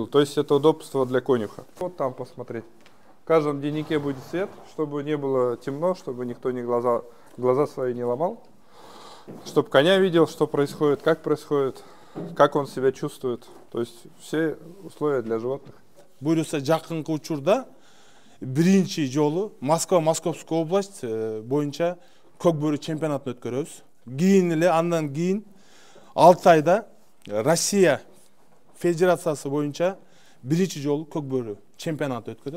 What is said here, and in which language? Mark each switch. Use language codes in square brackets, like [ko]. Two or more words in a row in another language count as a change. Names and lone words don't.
[ru] То есть это удобство для конюха. Вот там посмотреть. В каждом деннике будет свет, чтобы не было темно, чтобы никто глаза свои не ломал. Чтобы коня видел, что происходит, как он себя чувствует. То есть все условия для животных. [ky] Буйруса жакынкы учурда биринчи жолу Москва, Московская область боюнча көкбөрү чемпионатын өткөрөбүз. Кийин эле андан кийин 6 айда Россия Федерациясы боюнча биринчи жолу көкбөрү чемпионат өткөрөт.